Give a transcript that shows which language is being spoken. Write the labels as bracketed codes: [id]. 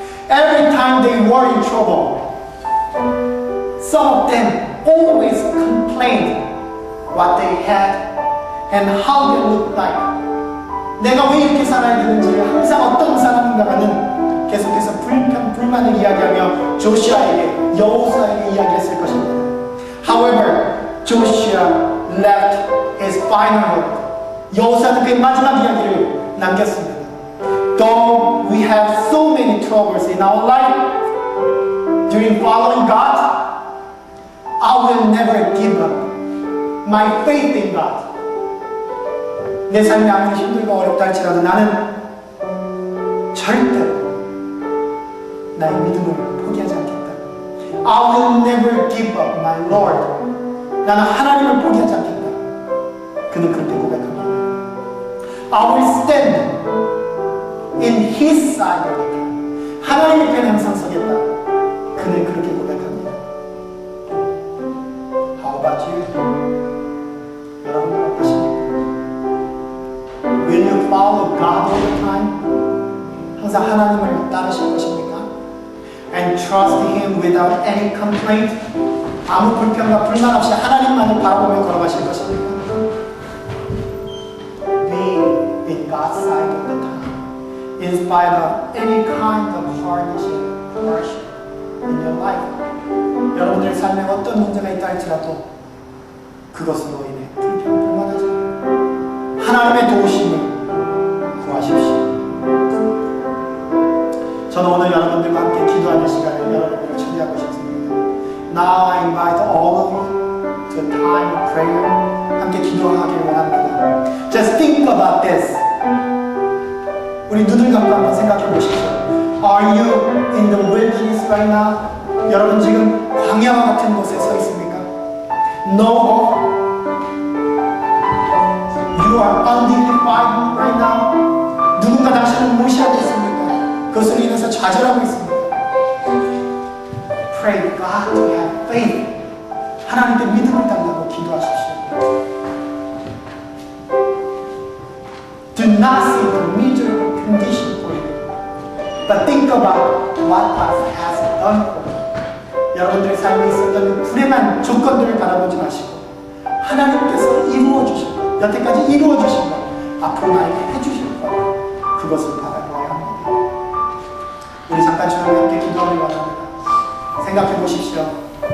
[en] Every time they were in trouble, some of them always complained what they had and how they looked like. [ko] 내가 왜 이렇게 살아야 되는지 항상 어떤 사람인가는 계속해서 불만을 이야기하며 조시아에게, 여호수아에게 이야기했을 것입니다. [en] However, Joshua left his final word. [ko] 여호수아는 그의 마지막 이야기를 남겼습니다. [en] Though we have so many troubles in our life during following God, I will never give up my faith in God. [ko] 내 삶이 아무리 힘들고 어렵다 할지라도 나는 절대로 나의 믿음을 포기하지 않겠다. [en] I will never give up my Lord. [ko] 나는 하나님을 포기하지 않겠다. 그는 그렇게 고백합니다. [en] I will stand in His side all the time. [ko] 하나님의 편에 항상 서겠다. 그는 그렇게 고백합니다. [en] How about you? [ko] 여러분은 어떠십니까? [en] Will you follow God all the time? [ko] 항상 하나님을 따르실 것입니까? [en] And trust Him without any complaint? [ko] 아무 불평과 불만 없이 하나님만을 바라보며 걸어가실 것입니까? [en] Be in God's side all the time, in spite of any kind of hardship in your life. [ko] 여러분들의 삶에 어떤 문제가 있다 할지라도 그것으로 인해 불평불만하지 않고 하나님의 도우심을 구하십시오. 저는 오늘 여러분들과 함께 기도하는 시간을 여러분들을 준비하고 싶습니다. [en] Now I invite all of you to a time of prayer. [ko] 함께 기도하길 원합니다. [en] Just think about this. [ko] 우리 눈을 감고 한번 생각해 보십시오. [en] Are you in the wilderness right now? [ko] 여러분 지금 광야와 같은 곳에 서 있습니까? [en] No hope. You are undignified right now. [ko] 누군가 당신을 무시하고 있습니까? 그것으로 인해서 좌절하고 있습니다. [en] Pray God to have faith. [ko] 하나님께 믿음을 달라고 기도하십시오. [en] Do not see the miserable condition for you, but think about what God has done for you. [ko] 여러분들의 삶에 있었던 불행한 조건들을 바라보지 마시고 하나님께서 이루어주신 것, 여태까지 이루어주신 것, 앞으로 나에게 해주실 것, 그것을 바라보아야 합니다. 우리 잠깐 주님과 함께 기도하길 원합니다. 생각해 보십시오.